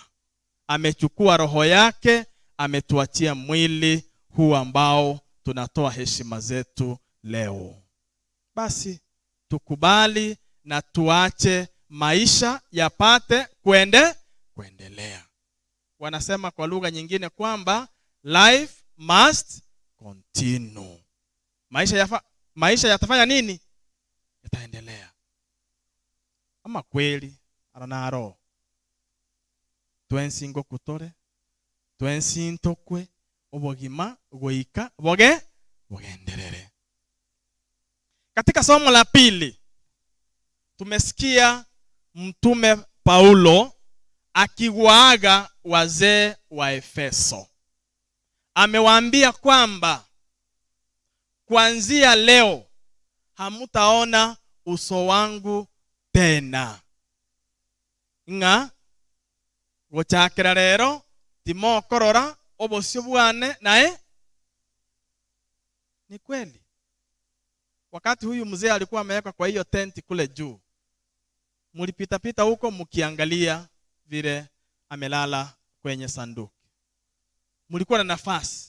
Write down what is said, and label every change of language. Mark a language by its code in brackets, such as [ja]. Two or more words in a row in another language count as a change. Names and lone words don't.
[sw] Amechukua roho yake, ametuachia mwili huu ambao tunatoa heshima zetu leo. Basi tukubali na tuache maisha yapate kuendelea. Wanasema kwa lugha nyingine kwamba [en] life must continue. [sw] Maisha yatafanya nini? Yataendelea. Ama kweli [guz] aranaro twensingo kutore twensintokwe obogima goika bogenderere. [sw] Katika somo la pili tumesikia Mtume Paulo akiwaaga wazee wa Efeso. Amewaambia kwamba kuanzia leo hamutaona uso wangu tena. [guz] Nga gochakira rero timokorora obosyo bwane nae. [sw] Ni kweli. Wakati huyu mzee alikuwa ameweka kwa hiyo tenti kule juu, mulipita pita huko mkiangalia vile amelala kwenye sanduku. Mulikuwa na nafasi.